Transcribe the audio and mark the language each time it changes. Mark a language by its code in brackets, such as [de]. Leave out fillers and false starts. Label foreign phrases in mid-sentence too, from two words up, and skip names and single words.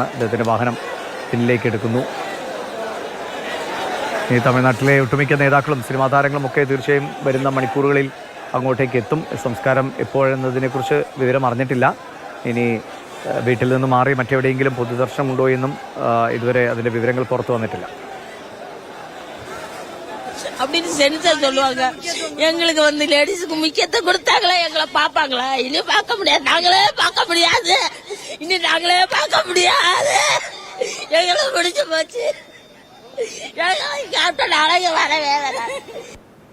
[ml] അദ്ദേഹത്തിൻ്റെ വാഹനം പിന്നിലേക്ക് എടുക്കുന്നു. ഈ തമിഴ്നാട്ടിലെ ഒട്ടുമിക്ക നേതാക്കളും സിനിമാ താരങ്ങളും ഒക്കെ തീർച്ചയായും വരുന്ന മണിക്കൂറുകളിൽ അങ്ങോട്ടേക്ക് എത്തും. സംസ്കാരം എപ്പോഴെന്നതിനെക്കുറിച്ച് വിവരം അറിഞ്ഞിട്ടില്ല. ഇനി വീട്ടിൽ നിന്ന് മാറി മറ്റെവിടെയെങ്കിലും പൊതുദർശനം ഉണ്ടോ എന്നും ഇതുവരെ അതിൻ്റെ വിവരങ്ങൾ പുറത്തു വന്നിട്ടില്ല. [ta] அப்படின்னு சென்சார் சொல்லுவாங்க. எங்களுக்கு வந்து லேடிஸுக்கு முக்கியத்தை கொடுத்தாங்களா, எங்களை பார்ப்பாங்களா? இனி பார்க்க முடியாது, நாங்களே பார்க்க முடியாது, இனி நாங்களே பார்க்க முடியாது. எங்களை முடிச்சு போச்சு. நாளைக்கு வர வேலை.